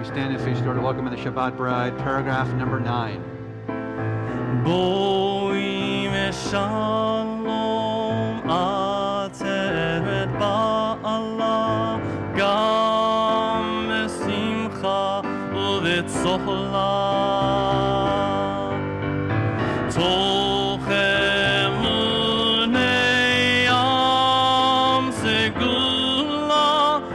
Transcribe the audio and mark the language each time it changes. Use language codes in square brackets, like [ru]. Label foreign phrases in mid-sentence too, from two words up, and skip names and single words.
[en] stand and face the door to welcome in the Shabbat bride, paragraph number 9. [he] בואי ושלום עטרת בעלה גם בשמחה ובצהלה תוך אמוני עם סגולה